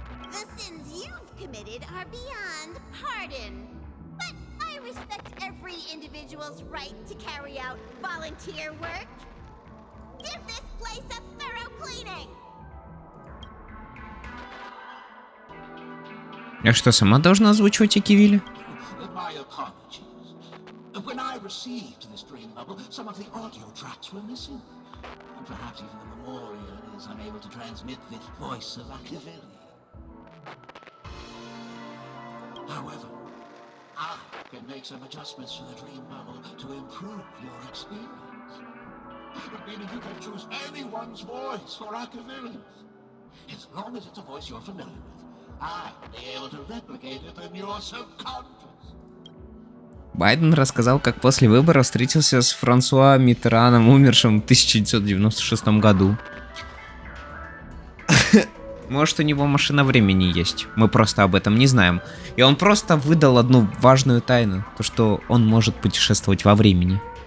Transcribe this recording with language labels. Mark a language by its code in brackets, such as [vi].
[en] The sins you've committed are beyond pardon. But I respect every individual's right to carry out volunteer work. Give this place a thorough cleaning. [ru] А что, сама должна озвучивать Акивили? [en] My apologies. When I received this dream bubble, some of the audio tracks were missing. And perhaps even the memorial is unable to transmit the voice of Akivili. However, I can make some adjustments to the dream bubble to improve your experience. Meaning you can choose anyone's voice for Akivili. As long as it's a voice you're familiar with, I'll be able to replicate it in your subconscious. [ru] Байден рассказал, как после выбора встретился с Франсуа Миттераном, умершим в 1996 году. Может, у него машина времени есть, мы просто об этом не знаем. И он просто выдал одну важную тайну, то что он может путешествовать во времени.